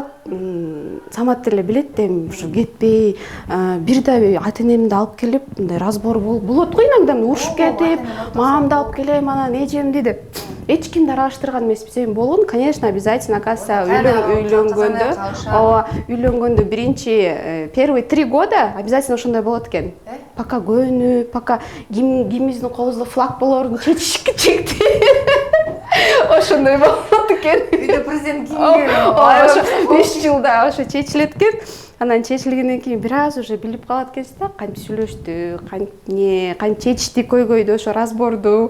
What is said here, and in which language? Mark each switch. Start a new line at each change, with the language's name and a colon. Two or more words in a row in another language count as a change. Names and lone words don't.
Kyrgyz: Самат деле билет эми ушу кетпей, бирде ата-энемди алып келип, мындай разбор болот го иногда, урушуп кетип, мамамды алып келем, анан эжемди деп. Эч кимди аралаштырган эмеспиз. Эми болгон,
Russian: конечно, обязательно, оказывается,
Kyrgyz: үйлөнгөндө биринчи
Russian: первые 3 года обязательно
Kyrgyz: ошондой болот экен. Пока көнүп, пока кимибиздин колубузда флаг болорун чечти. Ошондой болот экен. Үйдө президент кийимге Ошо 5 жылда ошо чечилет экен. Анан чечилгенден кийин бир аз уже билип калат экенсиз да, кантип сүйлөштү, кантип чечти көйгөйдү, ошо разборду.